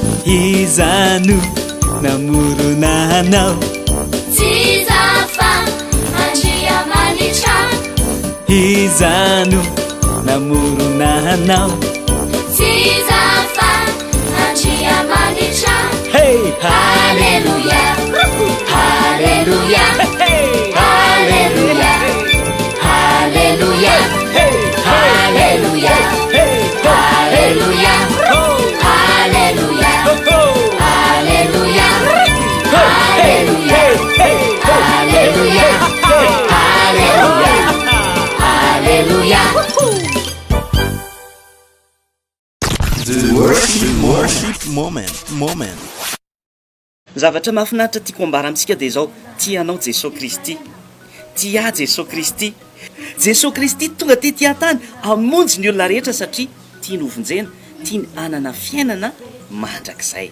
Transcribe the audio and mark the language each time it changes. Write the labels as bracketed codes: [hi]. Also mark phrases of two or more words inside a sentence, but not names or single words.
[mg] izano namorona anao tsy zafa andria manitra izano namorona anao tsy zafa andria manitra hey Haleluya Haleluya Haleluya Haleluya Haleluya Haleluya Haleluya Haleluya Haleluya Haleluya Haleluya [en] The worship moment. [mg] Zavatra mahafinaritra tiako ambara amintsika dia izao tianao Jesosy Kristy, tia Jesosy Kristy. Jesosy Kristy tonga ty tany hamonjy ny olona rehetra satria tiany hovonjena, tiany anana fiainana mandrakizay.